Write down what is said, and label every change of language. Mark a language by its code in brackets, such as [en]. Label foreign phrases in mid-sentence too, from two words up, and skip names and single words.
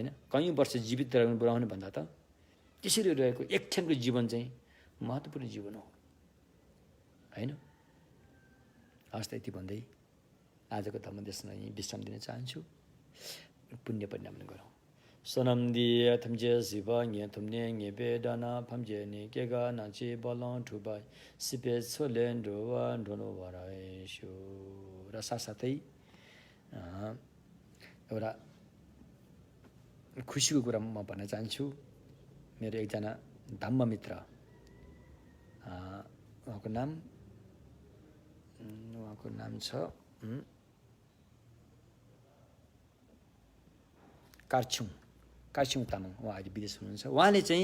[ne] कयौँ वर्ष जीवित रहने भन्दा त त्यसरी रहेको एक क्षणको जीवन चाहिँ महत्त्वपूर्ण जीवन हो, होइन? हस्, यति भन्दै आजको धर्मदेशमा यहीँ विश्राम दिन चाहन्छु। पुण्य परिणाम गरौँ। [tmg] Sonamdi Tamje Siva Nye Tumne Nye Bedana Pamje Ni Kega Nachi Balang Tubai Sipe Solen Doa Dono Varai Shu Rasa Satai [ne] एउटा खुसीको कुरा म भन्न चाहन्छु मेरो एकजना धम्म मित्र उहाँको नाम छ कार्छुङ तामाङ उहाँ अहिले विदेश हुनुहुन्छ उहाँले चाहिँ